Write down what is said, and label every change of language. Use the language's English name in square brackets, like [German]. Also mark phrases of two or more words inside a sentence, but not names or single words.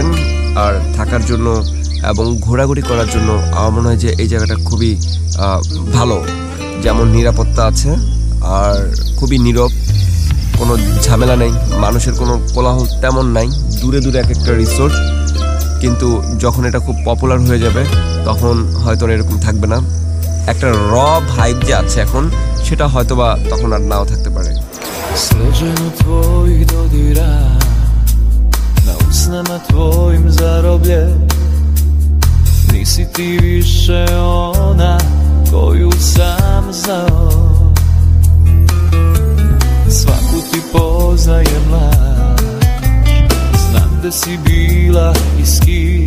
[Bangla] আর থাকার জন্য এবং ঘোরাঘুরি করার জন্য আমার মনে হয় যে এই জায়গাটা খুবই ভালো, যেমন নিরাপত্তা আছে আর খুবই নীরব, কোনো ঝামেলা নেই, মানুষের কোনো কোলাহল তেমন নাই। দূরে দূরে এক একটা রিসোর্ট, কিন্তু যখন এটা খুব পপুলার হয়ে যাবে তখন হয়তো এরকম থাকবে না। একটা ভাইব যে আছে এখন, সেটা হয়তো বা তখন আর নাও থাকতে পারে। [Serbian] Sleđeno tvojih dodira, na usnama tvojim zarobljen, nisi ti više ona koju sam znao. Svaku ti poznajem laž, znam da si bila i s kim.